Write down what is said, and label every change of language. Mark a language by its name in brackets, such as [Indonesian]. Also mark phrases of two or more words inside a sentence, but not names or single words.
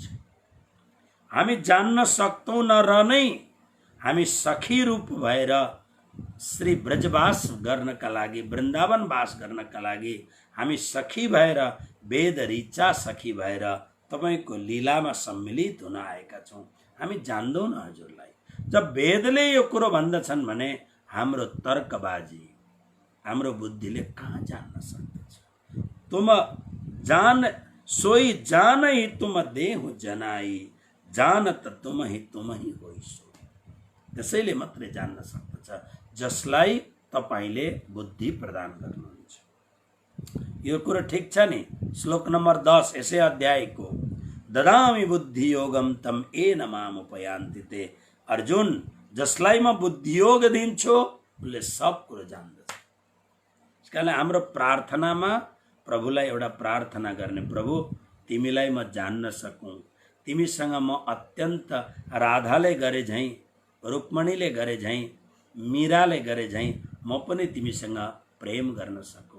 [Nepali] हामी जान्न सक्दैनौँ र नै हामी सखी रूप भएर श्री ब्रजवास गर्नका लागि, वृन्दावन वास गर्नका लागि हामी सखी भएर, वेद ऋचा सखी भएर तपाईँको लीलामा सम्मिलित हुन आएका छौँ। हामी जान्दैनौँ हजुरलाई। जब वेदले यो कुरो भन्दछन् भने हाम्रो तर्कबाजी, हाम्रो बुद्धिले कहाँ जान्न सक्दछ? [Awadhi] तुम जान सोई जानै तुम देहु जनाई, जानत तुम ही होइसो। [Nepali] त्यसैले मात्रै जान्न सक्दछ जसलाई तपाईँले बुद्धि प्रदान गर्नुहुन्छ। यो कुरो ठिक छ नि? श्लोक नम्बर 10 यसै अध्यायको [Sanskrit] ददामि बुद्धि योगम तम येन मामुपयान्ति ते। [Nepali] अर्जुन, जसलाई म बुद्धि योग दिन्छु उसले सब कुरो जान्दछ। त्यसकारणले हाम्रो प्रार्थनामा प्रभुलाई एउटा प्रार्थना गर्ने, प्रभु तिमीलाई म जान्न सकूँ, तिमीसँग म अत्यन्त राधाले गरे झैँ, रुक्मणीले गरे झैँ, मीराले गरे झैँ म पनि तिमीसँग प्रेम गर्न सकूँ।